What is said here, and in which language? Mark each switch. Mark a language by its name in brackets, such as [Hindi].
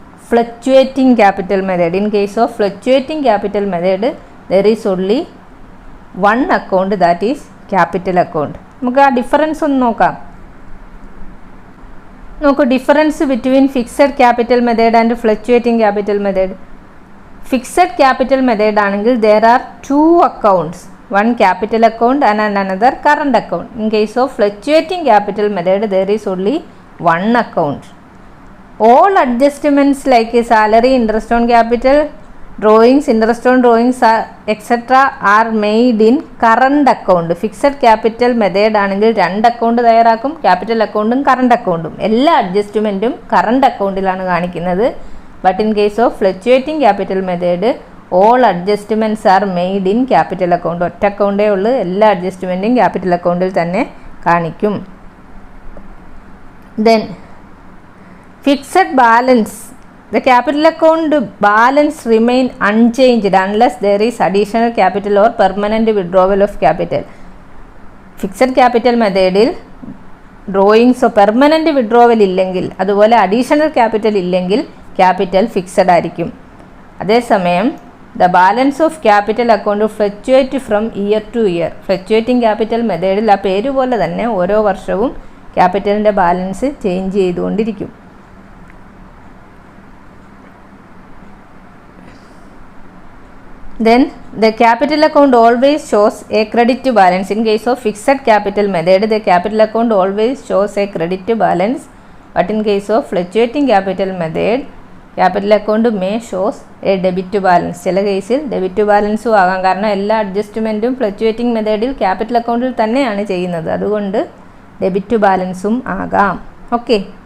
[English] Fluctuating capital method. In case of fluctuating capital method there is only 1 account, that is capital account. [Malayalam] നമുക്ക് ആ difference ഒന്ന് നോക്കാം. [English] നോക്കൂ, difference between fixed capital method and fluctuating capital method. Fixed capital method ആണെങ്കിൽ there are 2 accounts, one capital account and another current account. In case of fluctuating capital method there is only 1 account. All adjustments like salary, interest on capital, drawings, interest on drawings etc. are made in current account. [Malayalam] Fixed capital method ആണെങ്കിൽ 2 account തയ്യാറാക്കും, capital അക്കൗണ്ടും current അക്കൗണ്ടും. എല്ലാ അഡ്ജസ്റ്റ്മെൻറ്റും current അക്കൗണ്ടിലാണ് കാണിക്കുന്നത്. [English] But in case of fluctuating capital method, all adjustments are made in capital account. [Malayalam] ഒറ്റ അക്കൗണ്ടേ ഉള്ളൂ, എല്ലാ അഡ്ജസ്റ്റ്മെൻറ്റും capital അക്കൗണ്ടിൽ തന്നെ കാണിക്കും. [English] Then fixed balance. The capital account balance remain unchanged unless there is additional capital or permanent withdrawal of capital. [Malayalam] Fixed capital മെത്തേഡിൽ ഡ്രോയിങ്സോ permanent withdrawal ഇല്ലെങ്കിൽ, അതുപോലെ additional capital ഇല്ലെങ്കിൽ ക്യാപിറ്റൽ ഫിക്സഡ് ആയിരിക്കും. [English] അതേസമയം the balance of capital account fluctuate from year to year. [Malayalam] Fluctuating capital മെത്തേഡിൽ ആ പേര് പോലെ തന്നെ ഓരോ വർഷവും ക്യാപിറ്റലിൻ്റെ ബാലൻസ് ചേഞ്ച് ചെയ്തുകൊണ്ടിരിക്കും. [English] Then the capital account always shows a credit balance. In case of fixed capital method, the capital account always shows a credit balance. But in case of fluctuating capital method, capital account may shows a debit balance. [Malayalam] ചില കേസിൽ debit ബാലൻസും ആകാം, കാരണം എല്ലാ അഡ്ജസ്റ്റ്മെൻറ്റും fluctuating മെത്തേഡിൽ capital അക്കൗണ്ടിൽ തന്നെയാണ് ചെയ്യുന്നത്. അതുകൊണ്ട് ഡെബിറ്റ് ബാലൻസും ആകാം. ഓക്കെ.